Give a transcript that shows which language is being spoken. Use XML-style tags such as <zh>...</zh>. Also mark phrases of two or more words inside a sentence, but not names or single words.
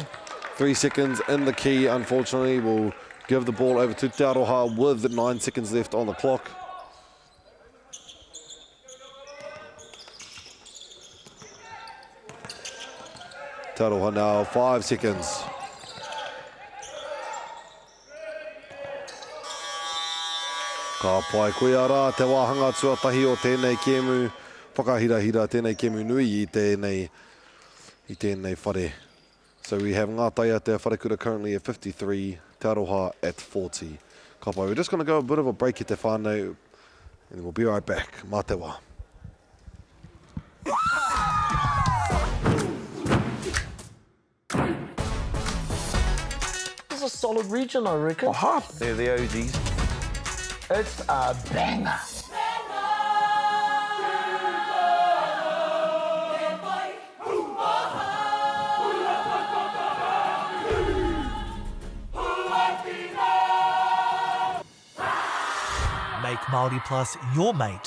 <en>3 seconds in the key, unfortunately. We'll give the ball over to Te Aroha with 9 seconds left on the clock. Te Aroha now 5 seconds.</en> <mi>Ka pai koe ara te wāhanga tuatahi o tēnei kēmu. Whakahirahira tēnei kēmu nui i tēnei whare.</mi> <en>So we have Ngā Taiatea Wharekura currently at 53, Te Aroha at 40.</en> <mi>Ka pai,</mi> <en>we're just going to go a bit of a break at</en> <mi>te whānau,</mi> <en>and we'll be right back.</en> <mi>Mā te wā.</mi> <en>This is a solid region, I reckon. They're the OGs. It's a banger. Make Māori Plus your mate.</en>